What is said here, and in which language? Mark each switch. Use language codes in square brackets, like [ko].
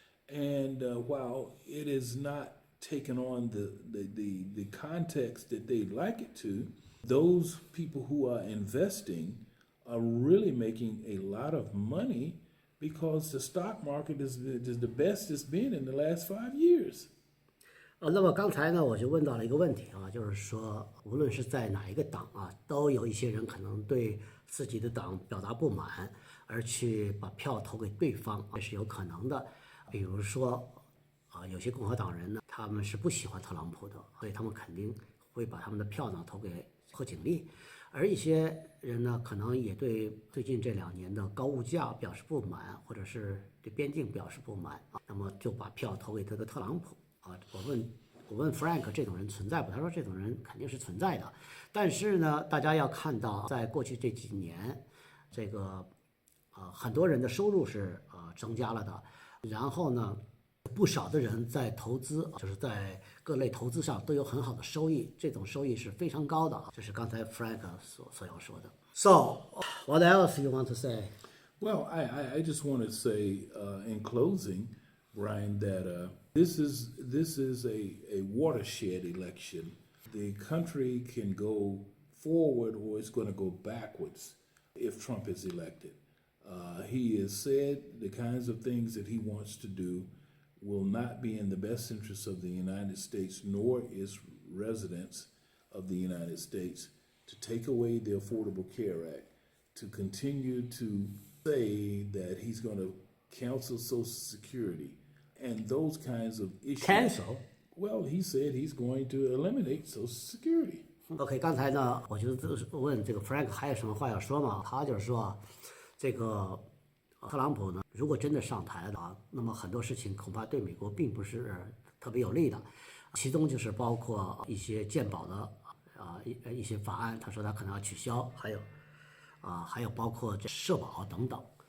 [en] And while it is not taken on the context that they'd like it to, those people who are investing are really making a lot of money because the stock market is the best it's been in the last 5 years. [zh] 那么刚才呢，我就问到了一个问题啊，就是说，无论是在哪一个党啊，都有一些人可能对自己的党表达不满，而去把票投给对方，这是有可能的。比如说，有些共和党人呢，他们是不喜欢特朗普的，所以他们肯定会把他们的票呢投给贺锦丽。而一些人呢，可能也对最近这2年的高物价表示不满，或者是对边境表示不满啊，那么就把票投给这个特朗普啊。我问 Frank 这种人存在不？他说这种人肯定是存在的，但是呢，大家要看到，在过去这几年，这个很多人的收入是增加了的，然后呢，不少的人在投资，就是在各类投资上都有很好的收益，这种收益是非常高的，这是刚才 Frank 所要说的。 [en] So, what else you want to say? Well, I just want to say in closing, Brian, that this is a watershed election. The country can go forward or it's going to go backwards if Trump is elected. He has said the kinds of things that he wants to do will not be in the best interest of the United States, nor its residents of the United States, to take away the Affordable Care Act, to continue to say that he's going to cancel Social Security, and those kinds of issues. Cancel? Well, he said he's going to eliminate Social Security. [zh] OK， 刚才呢，我就问这个 Frank 还有什么话要说吗？他就是说，这个特朗普呢，如果真的上台了，那么很多事情恐怕对美国并不是特别有利的，其中就是包括一些健保的一些法案，他说他可能要取消，还有包括这社保等等。